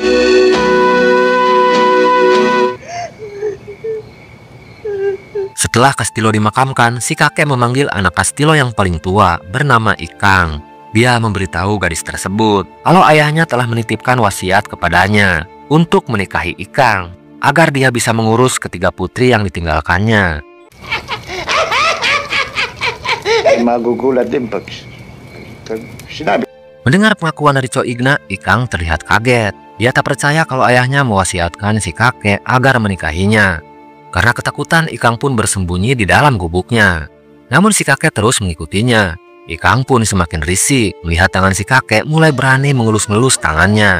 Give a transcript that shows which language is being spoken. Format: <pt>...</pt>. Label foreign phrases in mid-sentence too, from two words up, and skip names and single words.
<id>Setelah Castillo dimakamkan, si kakek memanggil anak Castillo yang paling tua bernama Ikang. Dia memberitahu gadis tersebut kalau ayahnya telah menitipkan wasiat kepadanya untuk menikahi Ikang agar dia bisa mengurus ketiga putri yang ditinggalkannya.</id> <tl>Magugulat din pag sinabi.</tl> <id>Mendengar pengakuan dari Cho Igna, Ikang terlihat kaget. Dia tak percaya kalau ayahnya mewasiatkan si kakek agar menikahinya. Karena ketakutan, Ikang pun bersembunyi di dalam gubuknya. Namun si kakek terus mengikutinya. Ikang pun semakin risih melihat tangan si kakek mulai berani mengelus-ngelus tangannya.</id>